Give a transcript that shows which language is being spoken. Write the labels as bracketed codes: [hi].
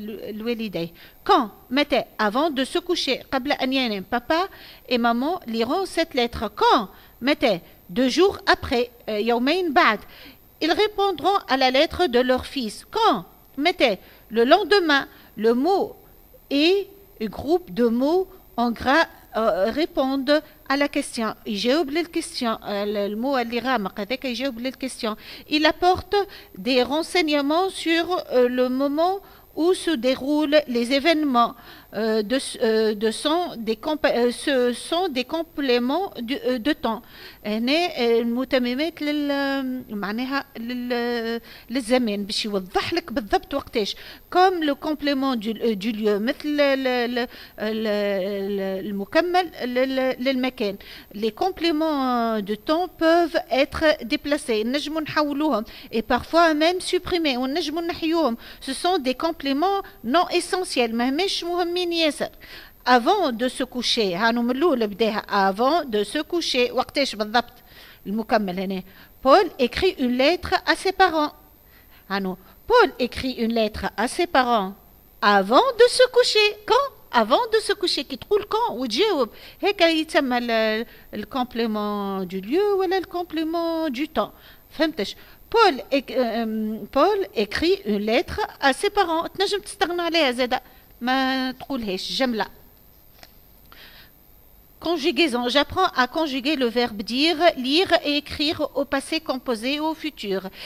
[fr] لوالديه quand متى avant de se coucher [ar] قبل أن ينام [fr] papa et maman liront cette lettre quand متى 2 jours après [ar] يومين بعد [fr] ils répondront à la lettre de leur fils quand متى le lendemain le mot et groupe de mots en gras répondre à la question. [ar] يجاوب للكستيون. المو اللي غامق هذاك يجاوب للكستيون. [fr] Il apporte des renseignements sur le moment où se déroulent les événements. Ce sont des compléments de temps. [ar] هنا المتممات معناها للزمان باش يوضح لك بالضبط وقتاش. [fr] comme le complément du lieu [ar] مثل المكمل للمكان. [fr] les compléments de temps peuvent être déplacés. [ar] نجموا نحولوهم [fr] et parfois même supprimés [ar] ونجموا نحيوهم. [fr] ce sont des compléments non essentiels [ar] ماهمش مهمين ياسر. [fr] avant de se coucher. [ar] هانو من الأول بداها [fr] avant de se coucher. [ar] وقتاش بالضبط المكمل هنا. [fr] Paul écrit une lettre à ses parents. هانو Paul écrit une lettre à ses parents avant de se coucher. Quand? Avant de se coucher. [ar] كي تقول quand وتجاوب هيك يتسمى الكومبليمون du lieu ولا الكومبليمون du temps. [fr] فهمتش؟ Paul écrit une lettre à ses parents. [ar] تنجم تستغنى عليها زادا ما تقولهاش جملة. [fr] Conjugaison. J'apprends à conjuguer le verbe dire, lire et écrire au passé composé et au futur.